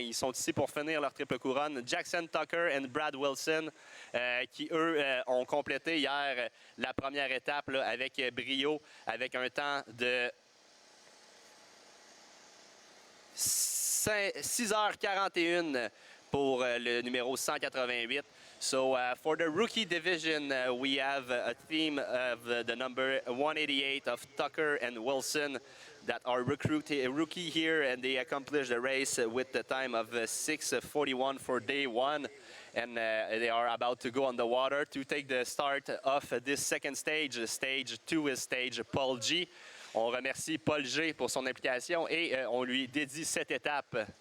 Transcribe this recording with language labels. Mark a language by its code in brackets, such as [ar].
[fr] Ils sont ici pour finir leur triple couronne. Jackson Tucker et Brad Wilson, qui, eux, ont complété hier la première étape là, avec brio, avec un temps de 6h41 pour le numéro 188. [en] So for the rookie division, we have a team of the number 188 of Tucker and Wilson that are rookie here, and they accomplished the race with the time of 6:41 for day one. And they are about to go on the water to take the start of this second stage. Stage 2 is stage Paul G. [fr] On remercie Paul G pour son implication et on lui dédie cette étape.